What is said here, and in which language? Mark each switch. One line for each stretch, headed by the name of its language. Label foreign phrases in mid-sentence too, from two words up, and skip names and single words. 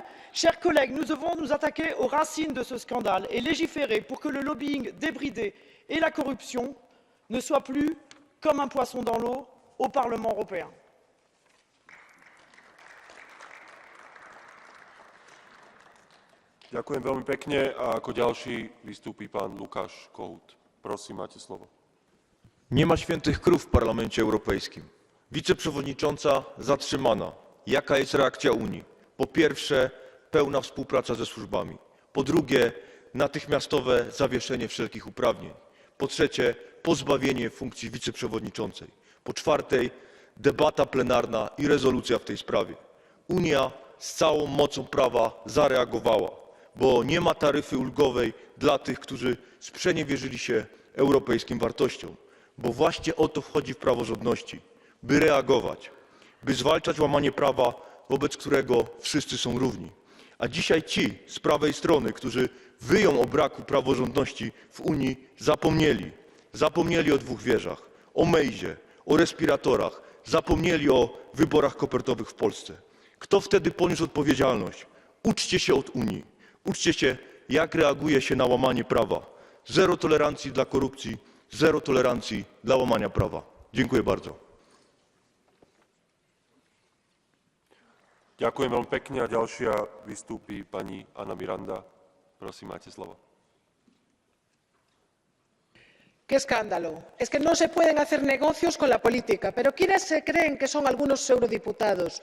French: Chers collègues, nous devons nous attaquer aux racines de ce scandale et légiférer pour que le lobbying débridé et la corruption ne soient plus comme un poisson dans l'eau au Parlement européen.
Slovak: Ďakujem veľmi pekne a ako ďalší vystúpi pán Lukáš Kohut. Prosím, máte slovo.
Polish: Nie ma świętych krów w Parlamencie Europejskim. Wiceprzewodnicząca zatrzymana. jaka jest reakcja Unii. Po pierwsze, pełna współpraca ze służbami. Po drugie, natychmiastowe zawieszenie wszelkich uprawnień. Po trzecie, pozbawienie funkcji wiceprzewodniczącej. Po czwarte, debata plenarna i rezolucja w tej sprawie. Unia z całą mocą prawa zareagowała, bo nie ma taryfy ulgowej dla tych, którzy sprzeniewierzyli się europejskim wartościom. Bo właśnie o to wchodzi w praworządności, by reagować, by zwalczać łamanie prawa, wobec którego wszyscy są równi. A dzisiaj ci z prawej strony, którzy wyją o braku praworządności w Unii, zapomnieli o dwóch wieżach, o Mejzie, o respiratorach, zapomnieli o wyborach kopertowych w Polsce. Kto wtedy poniósł odpowiedzialność? Uczcie się od Unii. Uczcie się, jak reaguje się na łamanie prawa. Zero tolerancji dla korupcji, zero tolerancji dla łamania prawa. Dziękuję bardzo.
Slovak: Ďakujem veľmi pekne a ďalšia vystúpi pani Anna Miranda. Prosím, máte slovo.
Spanish: ¡Qué escándalo! Es que no se pueden hacer negocios con la política, pero ¿quiénes se creen que son algunos eurodiputados?